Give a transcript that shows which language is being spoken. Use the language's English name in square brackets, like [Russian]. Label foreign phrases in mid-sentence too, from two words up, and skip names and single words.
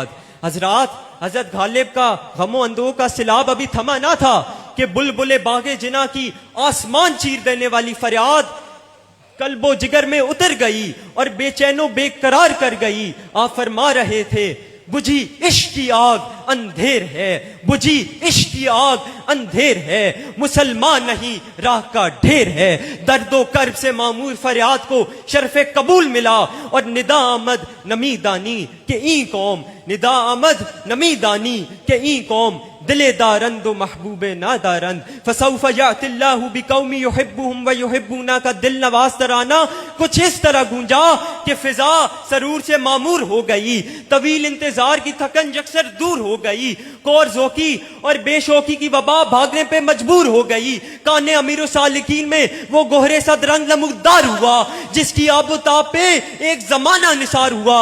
[Urdu] حضرات, حضرت غالب کا غم و اندوہ کا سیلاب ابھی تھما نہ تھا کہ بلبل باغ جنا کی آسمان چیر دینے والی فریاد قلب و جگر میں اتر گئی اور بے چین و بے قرار کر گئی. آپ فرما رہے تھے بجھی عشق کی آگ اندھیر ہے, بجھی عشق کی آگ اندھیر ہے, مسلمان نہیں راہ کا ڈھیر ہے. درد و کرب سے معمور فریاد کو شرف قبول ملا اور [Persian] ندا آمد نمی دانی کہ این قوم, ندا آمد نمی دانی کہ این قوم دل دارند و محبوب نادارند. [Arabic] فسوف یأتی اللہ بقوم یحبهم و یحبونہ [Urdu] کا دل نواز ترانہ کچھ اس طرح گونجا کہ فضا سرور سے معمور ہو گئی, طویل انتظار کی تھکن یکسر دور ہو گئی, کور ذوقی اور بے شوقی کی وبا بھاگنے پہ مجبور ہو گئی. کان امیر السالکین میں وہ گہرے صد رنگ نمودار ہوا جس کی آب و تاب پہ ایک زمانہ نثار ہوا.